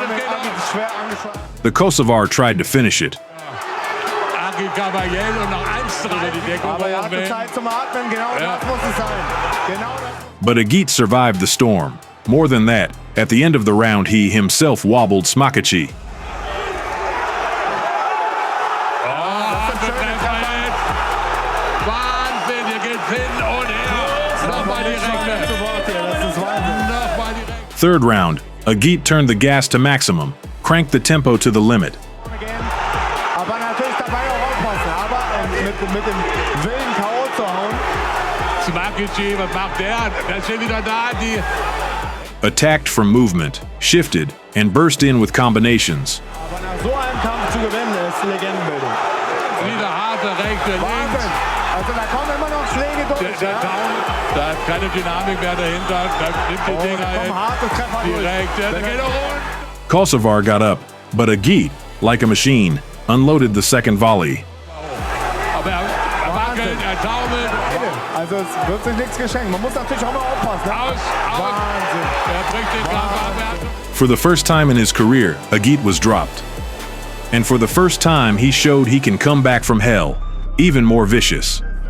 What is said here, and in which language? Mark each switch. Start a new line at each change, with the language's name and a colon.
English: The Kosovar tried to finish it.
German: Agit Kabayel und noch eins drin die Deckung. Aber hatte Zeit zum Atmen, genau das muss es sein.
English: But Agit survived the storm. More than that, at the end of the round he himself wobbled Smakici.
German: Wahnsinn, hier geht's hin und her. Nochmal die rechte.
English: Third round, Agit turned the gas to maximum, cranked the tempo to the limit.
German: Aber natürlich dabei auch aufpassen, aber mit dem Willen K.O. zu hauen. Smakici, was macht der? Der ist schon wieder da, die...
English: Attacked from movement, shifted, and burst in with combinations.
German: Aber nach so einem Kampf zu gewinnen, ist Legendenbildung. Wieder harte rechte, links. Also da kommen immer noch Schläge durch. Der Down, da hat keine Dynamik mehr dahinter. Da nimmt die Dinger hin. Die rechte, der geht auch rund.
English: Kosovar got up, but Agit, like a machine, unloaded the second volley.
German: Aber er wackelt, er taumelt. Also es wird sich nichts geschenkt. Man muss natürlich auch mal aufpassen. Wahnsinn. Er bringt den Kampf ab.
English: For the first time in his career, Agit was dropped. And for the first time, he showed he can come back from hell, even more vicious.